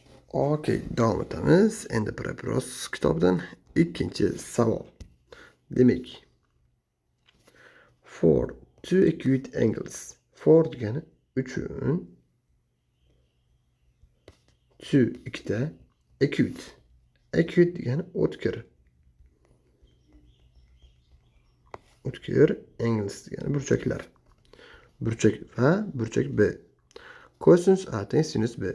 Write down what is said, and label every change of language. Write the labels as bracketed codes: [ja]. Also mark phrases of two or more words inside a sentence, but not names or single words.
[uz] Okey, davom etamiz. Endi Propiros kitobidan ikkinchi savol. Demak, [en] for two acute angles. [uz] For degani uchun, two ikkita, acute. Acute degani o'tkir. O'tkir, angles degani burchaklar. Burchak A, burchak B. Cosinus A teng sinus B.